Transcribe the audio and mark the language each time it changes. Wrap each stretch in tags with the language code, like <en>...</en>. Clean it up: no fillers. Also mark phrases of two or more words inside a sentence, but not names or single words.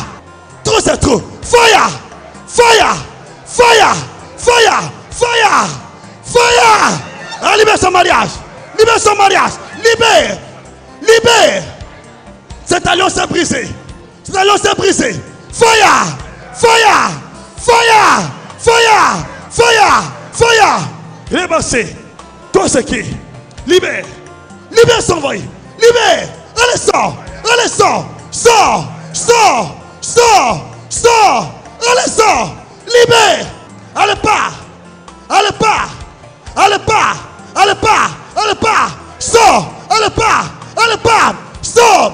<fr>Trop c'est trop.</fr> <en>Fire. Fire. Fire. Fire. Fire. Fire.</en> <fr>Allez, libère son mariage. Libère son mariage. Libère. Libère. Cette alliance est brisée. Cette alliance est brisée.</fr> <en>Fire. Fire. Fire. Fire. Fire. Fire. Rebassé.</en> <fr>Toi c'est qui? Libère. Libère son voyage. Libère. Allez, sors. Allez, sors. Sors. Sors. Sors. Sors. Allez, sors. Libère. Allez, pas. Allez, pas. Allez, pas. Allez, pas. Allez, pas. Sors. Allez, pas. Allez, pas. Sors.</fr>